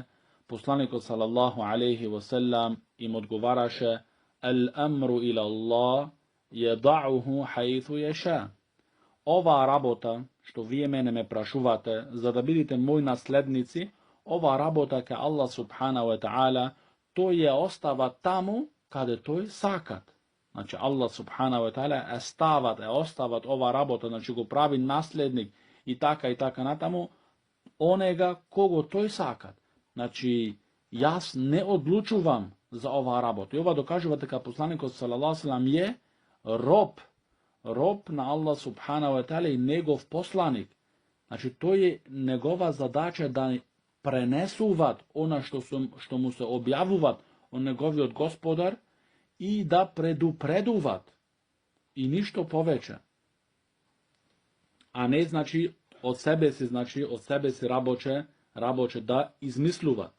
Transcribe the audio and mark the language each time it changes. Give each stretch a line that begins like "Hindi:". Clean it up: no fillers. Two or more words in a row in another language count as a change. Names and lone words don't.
Arabic: Poslanikot صلى الله عليه وسلم
Macedonian: им одговараше:
Arabic: الأمر إلى الله يضعه حيث يشاء.
Macedonian: Ова работа, што ви мене ме прашувате, за да будете моји наследници, ова работа ќе Allah
Arabic: سبحانه وتعالى,
Macedonian: то је остава тамо када то је сакат. Значи, Allah
Arabic: سبحانه وتعالى
Macedonian: остават ова работа, значи го прави наследник и така на тамо, онега кого то је сакат. Значи, јас не одлучувам за ова работа. И ова докажувате ка посланикот
Arabic: صلى الله عليه وسلم
Macedonian: је роб на Allah
Arabic: سبحانه وتعالى
Macedonian: и његов посланик. Значи, то је његова задаќа да пренесуват она што му се објавуват он његови од господар и да предупредуват и ништо повеќе. А не значи од себе си работе да измислуват.